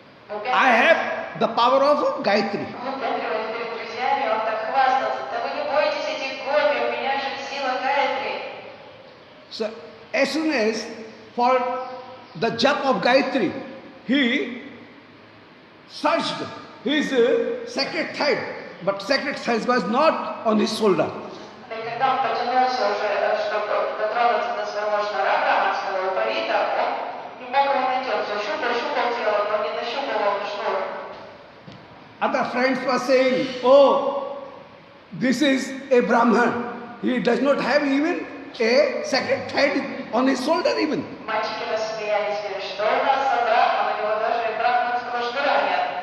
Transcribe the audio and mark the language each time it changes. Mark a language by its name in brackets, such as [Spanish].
[English] I have the power of Gayatri. [Russian] Выпендриваясь перед друзьями, он так хвастался, да вы не бойтесь этих гопи, у меня же сила Гайатри. [English] So as soon as for the jap of Gayatri, he searched his sacred thread, but sacred thread was not on his shoulder. [Russian] И когда он потянулся уже, чтобы дотронуться до своего шнура браманского упавита, он не мог его найти, он все щупал тело, но не нащупал он шнур. [English] Other friends were saying, "Oh, this is a Brahman. He does not have even a sacred thread on his shoulder even." [Russian] Мальчики рассмеялись, говорят, что у нас за брахман, у него даже и брахманского шнура нет.